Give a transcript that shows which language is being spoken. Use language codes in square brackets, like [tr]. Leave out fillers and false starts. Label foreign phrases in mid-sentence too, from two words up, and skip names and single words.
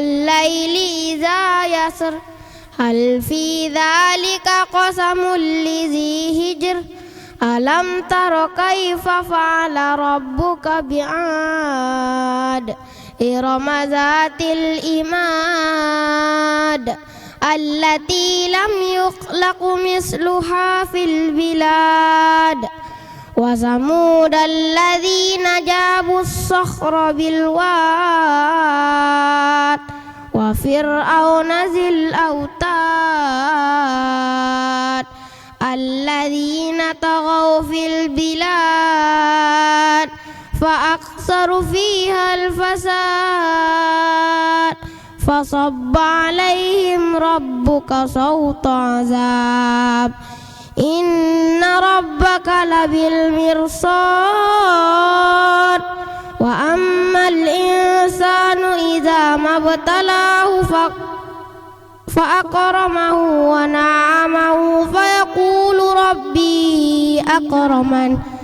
[ar] ليل إذا يسر هل في ذلك قسم لذي حجر ألم تر كيف فعل ربك بعاد إرم ذات العماد التي لم يخلق مثلها في البلاد وثمود الذين جابوا الصخر بال واد وفرعون ذي الأوتاد الذين طغوا في البلاد فأكثروا فيها الفساد فصب عليهم ربك صوت عذاب إن ربك لبالمرصاد وأما الإنسان إذا ما ابتلاه فأكرمه ونعمه فيقول ربي أكرمن